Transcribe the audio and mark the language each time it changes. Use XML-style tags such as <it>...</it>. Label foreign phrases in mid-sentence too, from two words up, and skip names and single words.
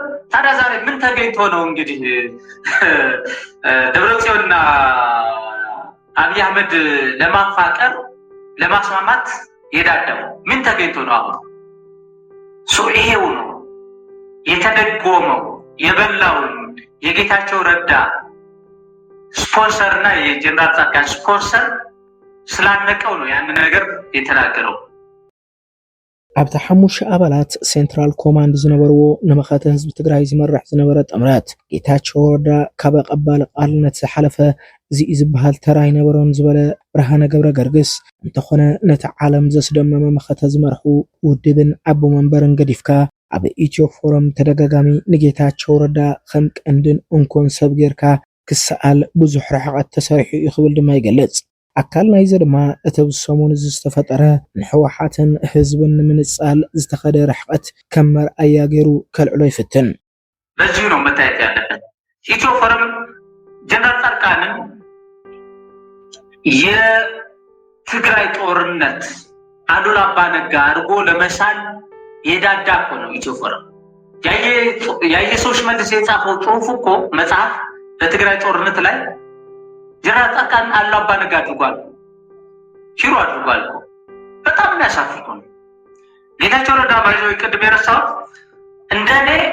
<am>ታዲያ ዛሬ ምን ተገኝቶ ነው እንግዲህ ደብረጽዮንና አብይ አህመድ ለማፋቀር ለማስማማት የዳደው? ምን ተገኝቶ ነው? አሁን ይሄው ነው የተደጎመው የበላውን የጌታቸው ረዳ ስፖንሰርና የጀነራል ጻድቃን ስፖንሰር ስላነቀው ነው ያን ነገር የተናገረው።</am> <ti>ኣብታ 5 ኣባላት</ti> <en>central command</en> <ti>ዝነበርዎ ንመኸተ ህዝቢ ትግራይ ዝመርሕ ዝነበረ ጥምረት ጌታቸው ረዳ ካብ ቀባሊ ቃልነት ዝሓለፈ እዚ ዝበሃል ተራይ ነበሮን ዝበለ ብርሃነ ገብረ ገርግስ እንተኾነ ነቲ ዓለም ዘስደመመ መኸተ ዝመርሑ ውድብን ኣቦ መንበርን ገዲፍካ ኣብ ኢትዮ ፎረም ተደጋጋሚ ንጌታቸው ረዳ ከም ቀንድን እንኮን ሰብ ጌርካ ክሰኣል ብዙሕ ርሕቐት ተሰሪሑ እዩ ክብል ድማ ይገልጽ። ኣካል ናይዚ ድማ እቲ ብሰሙን ዝተፈጠረ ንሕወሓትን ህዝብን ንምንጻል ዝተኸደ ርሕቐት ከም መርኣያ ገይሩ ከልዕሎ ይፍትን።</ti> <am>በዚሁ ነው መታየት ያለበት። ኢትዮ ፎረም ጀነራል ጻድቃንን የትግራይ ጦርነት አሉላ አባ ነጋ አድርጎ ለመሳል የዳዳ እኮ ነው ኢትዮ ፎረም። ያየ ሰው ሽመልስ የጻፈው ጽሑፍ እኮ መጽሐፍ በትግራይ ጦርነት ላይ ጀነራል ጻድቃን አሉላ አባ ነጋ አድርጓል፣ ሂሮ አድርጓል። በጣም የሚያሳፍር ነው። ጌታቸው ረዳ ባይዘው ቅድም የረሳሁት እንደኔ</am>